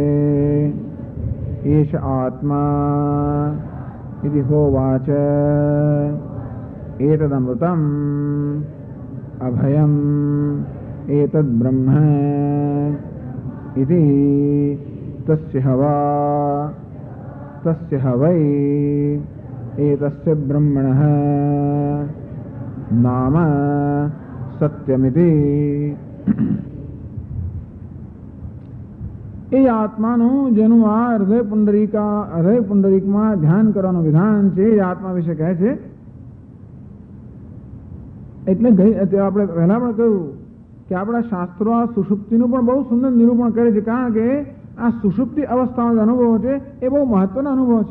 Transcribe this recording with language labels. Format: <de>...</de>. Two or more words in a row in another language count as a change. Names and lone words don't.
<sa>एष आत्मा इति होवाच एतदमृतम् अभयम् एतद् ब्रह्म इति तस्य हवै एतस्य ब्रह्मणः नाम सत्यमिति।</sa> <gu>એ આત્માનું જેનું આ હૃદય પુંડરીકમાં ધ્યાન કરવાનું વિધાન છે એ આત્મા વિશે કહે છે. એટલે આપણે પહેલા પણ કહ્યું કે આપણા શાસ્ત્રો આ સુષુપ્તિનું પણ બહુ સુંદર નિરૂપણ કરે છે, કારણ કે આ સુષુપ્તિ અવસ્થાનો અનુભવ છે એ બહુ મહત્વનો અનુભવ છે.</gu>